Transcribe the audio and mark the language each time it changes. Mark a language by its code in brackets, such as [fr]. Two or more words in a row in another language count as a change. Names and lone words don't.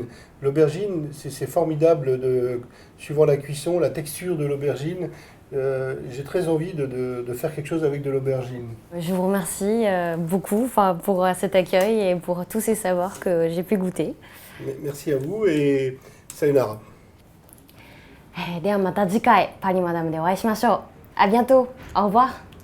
[fr] L'aubergine, c'est formidable, suivant la cuisson, la texture de l'aubergine. J'ai très envie de faire quelque chose avec de l'aubergine. Je vous remercie beaucoup pour cet accueil et pour tous ces savoirs que j'ai pu goûter. Merci à vous et sayonara. [ja] ではまた次回パリマダムでお会いしましょう。 [fr] À bientôt. Au revoir.